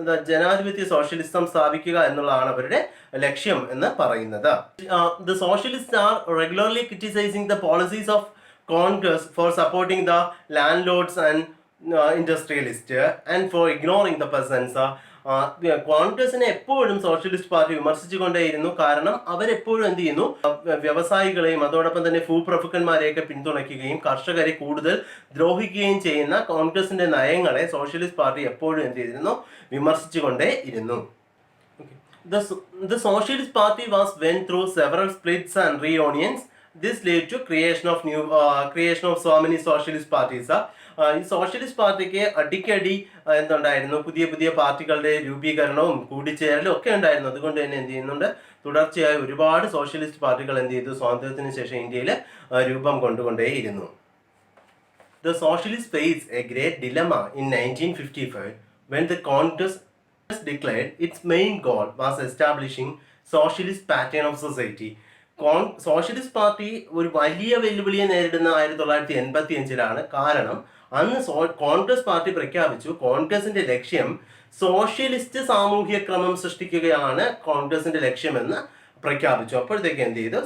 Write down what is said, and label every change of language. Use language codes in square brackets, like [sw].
[ml] ജനാധിപത്യ സോഷ്യലിസം സ്ഥാപിക്കുക എന്നുള്ളതാണ് അവരുടെ ലക്ഷ്യം എന്ന് പറയുന്നത്. [en] The socialists are regularly criticizing the policies of Congress for supporting the landlords and industrialists and for ignoring the peasants. [ml] കോൺഗ്രസിനെ എപ്പോഴും സോഷ്യലിസ്റ്റ് പാർട്ടി വിമർശിച്ചുകൊണ്ടേയിരുന്നു. കാരണം അവരെപ്പോഴും എന്ത് ചെയ്യുന്നു? വ്യവസായികളെയും അതോടൊപ്പം തന്നെ ഭൂപ്രഭുക്കന്മാരെയൊക്കെ പിന്തുണയ്ക്കുകയും കർഷകരെ കൂടുതൽ ദ്രോഹിക്കുകയും ചെയ്യുന്ന കോൺഗ്രസിന്റെ നയങ്ങളെ സോഷ്യലിസ്റ്റ് പാർട്ടി എപ്പോഴും എന്ത് ചെയ്തിരുന്നു? വിമർശിച്ചുകൊണ്ടേ ഇരുന്നു. [en] The Socialist Party went through several splits and reunions. This led to creation of so many socialist parties. [ml] ഈ സോഷ്യലിസ്റ്റ് പാർട്ടിക്ക് അടിക്കടി എന്തുണ്ടായിരുന്നു? പുതിയ പുതിയ പാർട്ടികളുടെ രൂപീകരണവും കൂടിച്ചേരലും ഒക്കെ ഉണ്ടായിരുന്നു. അതുകൊണ്ട് തന്നെ എന്ത് ചെയ്യുന്നുണ്ട്? തുടർച്ചയായി ഒരുപാട് സോഷ്യലിസ്റ്റ് പാർട്ടികൾ എന്ത് ചെയ്തു? സ്വാതന്ത്ര്യത്തിന് ശേഷം ഇന്ത്യയിൽ രൂപം കൊണ്ടുകൊണ്ടേയിരുന്നു. [en] The socialists faced a great dilemma in 1955 when the Congress declared its main goal was establishing socialist pattern of society. [ml] Socialist party ഒരു വലിയ വെല്ലുവിളിയെ നേരിടുന്ന 1985-ലാണ്. കാരണം അന്ന് കോൺഗ്രസ് പാർട്ടി പ്രഖ്യാപിച്ചു കോൺഗ്രസിന്റെ ലക്ഷ്യം സോഷ്യലിസ്റ്റ് സാമൂഹ്യ ക്രമം സൃഷ്ടിക്കുകയാണ് കോൺഗ്രസിന്റെ ലക്ഷ്യമെന്ന് പ്രഖ്യാപിച്ചു. അപ്പോഴത്തേക്ക് എന്ത് ചെയ്തു?